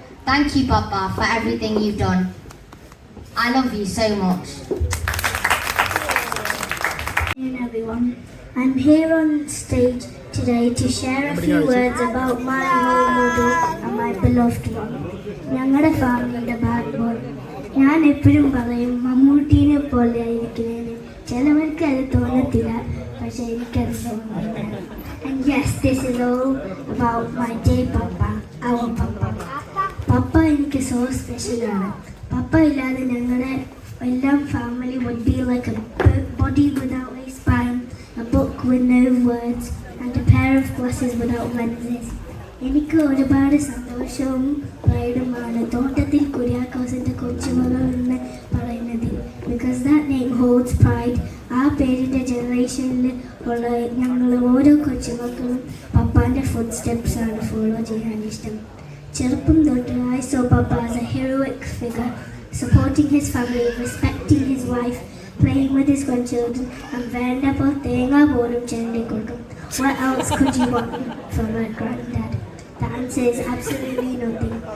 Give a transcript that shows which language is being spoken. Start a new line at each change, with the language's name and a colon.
English: Thank you, Papa, for everything you've done. I love you so much. Good afternoon, everyone. I'm here on stage today to share a few words about my role model and my beloved one.
Malayalam: ഞങ്ങളുടെ ഫാമിലിയുടെ back bone. ഞാൻ എപ്പോഴും പറയും മമ്മൂട്ടീനെ പോലെ ആയിരിക്കുന്നതിന്. ചിലവർക്ക് അത് തോന്നത്തില്ല, പക്ഷെ എനിക്കത് തോന്നുന്നുണ്ട്.
English: And yes, this is all about my dear Papa, our Papa.
Malayalam: പപ്പ എനിക്ക് സോ സ്പെഷ്യലാണ്. പപ്പ ഇല്ലാതെ ഞങ്ങളുടെ എല്ലാം family
English: would be like a body without a spine, a book with no words, and a pair of glasses without lenses.
Malayalam: എനിക്ക് ഒരുപാട് സന്തോഷവും പ്രൈഡുമാണ് തോട്ടത്തിൽ കുര്യാക്കോസിൻ്റെ കൊച്ചുമകൾ എന്ന് പറയുന്നത്.
English: Because that name holds pride.
Malayalam: ആ പേരിൻ്റെ ജനറേഷനിൽ ഉള്ള ഞങ്ങൾ ഓരോ കൊച്ചുമക്കളും പപ്പാൻ്റെ ഫുഡ് സ്റ്റെപ്സാണ് ഫോളോ ചെയ്യാൻ ഇഷ്ടം. ചെറുപ്പം തൊട്ട്
English: I saw Papa as a heroic figure, supporting his family, respecting his wife, playing with his grandchildren, and
Malayalam: വേണ്ടപ്പോൾ തേങ്ങ പോലും ചെണ്ടി കൊടുക്കും.
English: What else could you want from a granddad? The answer is absolutely nothing.